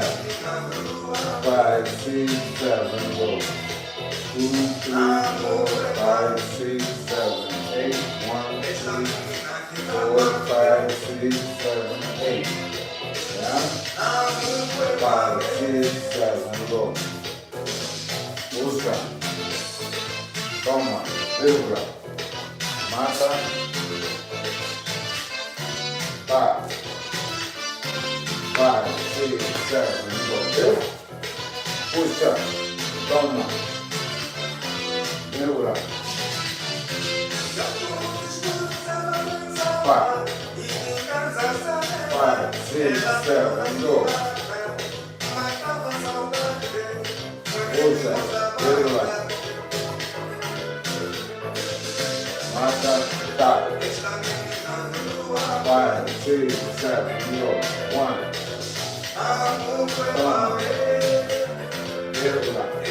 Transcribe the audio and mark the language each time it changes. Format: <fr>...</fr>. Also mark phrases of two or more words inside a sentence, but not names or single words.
<en>5, 6, 7, go. 2, 3, 4, 5, 6, 7, 8, 1, 2, 4, 5, 6, 7, 8. Yeah? 5, 6, 7, go.</en> <pt>Busca. Toma. Vírgula. Mata. Pa.</pt> <en>5, 6, 7, go.</en> <pt>Puxa. Toma. Vírgula. Pa.</pt> <en>5, 6, 7, go.</en> <pt>Puxa. Vírgula. Mata. Tá.</pt> <en>5, 6, 7, go. 1.</en> <pt>Toma. Vírgula.</pt>